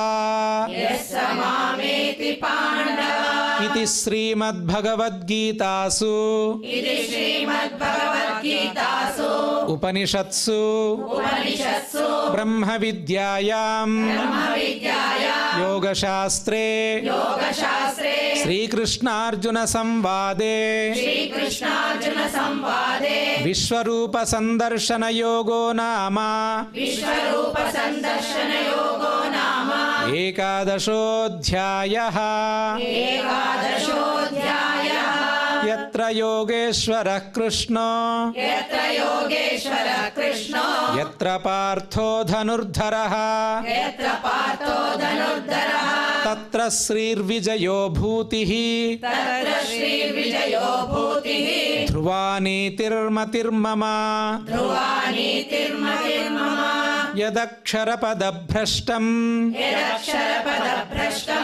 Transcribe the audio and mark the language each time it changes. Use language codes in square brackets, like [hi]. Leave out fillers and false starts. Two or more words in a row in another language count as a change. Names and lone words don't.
[sa] యస్స మామేతి పాండవ ఇది శ్రీమద్భగవద్గీతాసు ఇది శ్రీమద్భగవద్గీతాసు ఉపనిషత్సు ఉపనిషత్సు బ్రహ్మ విద్యాయాం బ్రహ్మవిద్యాయాం యోగశాస్త్రే యోగశాస్త్రే శ్రీకృష్ణార్జున సంవాదే శ్రీకృష్ణార్జున సంవాదే విశ్వరూప సందర్శన యోగో నామ విశ్వరూప సందర్శన యోగో నామ ఏకాదశోऽధ్యాయః ఏకాదశోऽధ్యాయः యత్ర యోగేశ్వరః కృష్ణో యత్ర యోగేశ్వరः కృష్ణో యత్ర పార్థో ధనుర్ధరః యత్ర పార్థో ధనుర్ధరः తత్ర శ్రీర్విజయో భూతిః తత్ర శ్రీర్విజయో భూతిః ధ్రువా నీతిర్మతిర్మమ ధ్రువా నీతిర్మతిర్మమ యదక్షరపదభ్రష్టం యదక్షరపదభ్రష్టం